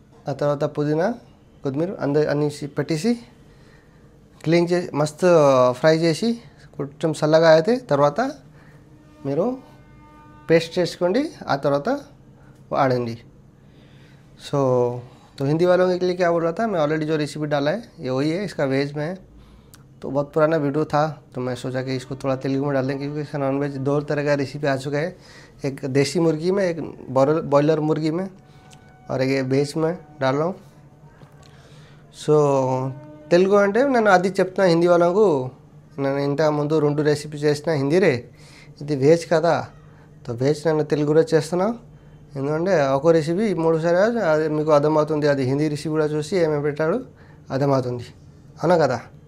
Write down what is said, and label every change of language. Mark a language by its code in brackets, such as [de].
[te] ఆ తర్వాత పుదీనా, కొత్తిమీర అన్నీ పెట్టేసి క్లీన్ చేసి మస్తు ఫ్రై చేసి కొంచెం చల్లగా అయితే తర్వాత మీరు పేస్ట్ చేసుకోండి, ఆ తర్వాత వాడండి. [hi] सो तो हिंदी वालों के लिए क्या बोल रहा था, मैं ऑलरेडी जो रेसिपी डाला है ये वही है, इसका वेज में है. तो बहुत पुराना वीडियो था, तो मैं सोचा कि इसको थोड़ा तेलुगु में डाल दें, क्योंकि इसका नॉन वेज दो तरह का रेसिपी आ चुका है. एक देसी मुर्गी में, एक बॉयलर मुर्गी में, और एक वेज में डाल रहा हूँ. [te] సో తెలుగు అంటే నేను అది చెప్తున్నా హిందీ వాళ్ళకు. నేను ఇంతకు ముందు 2 రెసిపీ చేసిన హిందీరే, ఇది వెజ్ కదా, తో వెజ్ నేను తెలుగులో చేస్తున్నా. ఎందుకంటే ఒక రెసిపీ 3 సార్లు అది మీకు అర్థమవుతుంది, అది హిందీ రెసిపీ కూడా చూసి ఏమేమి పెట్టాడు అర్థమవుతుంది, అవునా కదా.